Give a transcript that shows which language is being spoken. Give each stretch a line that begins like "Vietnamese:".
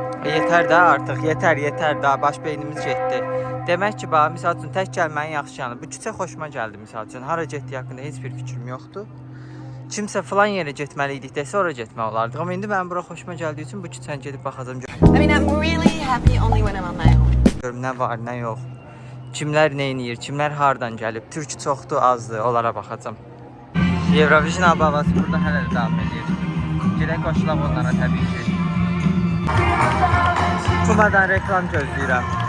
Azerbaijani: Yetər də artıq, yetər də, baş beynimiz getdi. Demək ki, bax, misal üçün tək gəlməyin yaxşı yanı. Bu küçə xoşuma gəldi misal üçün. Hara getdiyi haqqında heç bir fikrim yoxdur. Kimsə falan yerə getməli idik desə, ora getmək olardı. Amma indi mənim bura xoşuma gəldiyi üçün bu küçəni gedib baxacağam.
English: I mean, I'm really happy only when I'm on my own.
Azerbaijani: Görüm nə var, nə yox. Kimlər nə edir, kimlər hardan gəlib, türk çoxdur, azdır, onlara baxacağam. Eurovision havası burada hələ də davam edir. Gələk qoşulaq onlara təbii ki. Kumadan reklam gözləyirəm.